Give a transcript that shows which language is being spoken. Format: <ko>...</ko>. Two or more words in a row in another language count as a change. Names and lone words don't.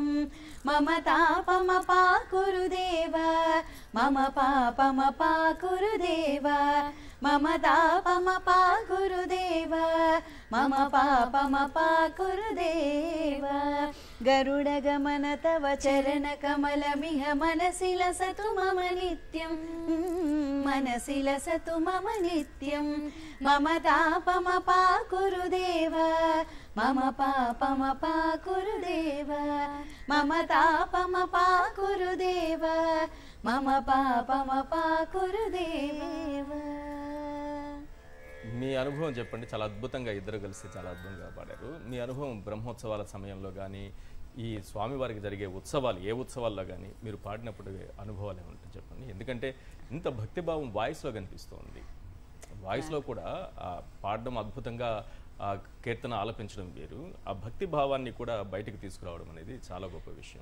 <sa>मम तापमपाकुरु देवा, मम पापमपाकुरु देवा. मम तापमपाकुरु देवा, मम पापमपाकुरु देवा. गरुडगमन तव चरण कमलमिह मनसि लसतु मम नित्यं. मनसि लसतु मम नित्यं मम तापमपाकुरुदेव मम पापमपाकुरुदेव मम तापमपाकुरुदेव मम पापमपाकुरुदेव.</sa> <te>మీ అనుభవం చెప్పండి. చాలా అద్భుతంగా ఇద్దరు కలిసి చాలా అద్భుతంగా పాడారు. మీ అనుభవం బ్రహ్మోత్సవాల సమయంలో కానీ ఈ స్వామివారికి జరిగే ఉత్సవాలు ఏ ఉత్సవాల్లో కానీ మీరు పాడినప్పుడు అనుభవాలు ఏమంటారు చెప్పండి. ఎందుకంటే ఇంత భక్తిభావం వాయిస్లో కనిపిస్తుంది. వాయిస్లో కూడా పాడడం అద్భుతంగా కీర్తన ఆలపించడం వేరు, ఆ భక్తి భావాన్ని కూడా బయటకు తీసుకురావడం అనేది చాలా గొప్ప విషయం.</te>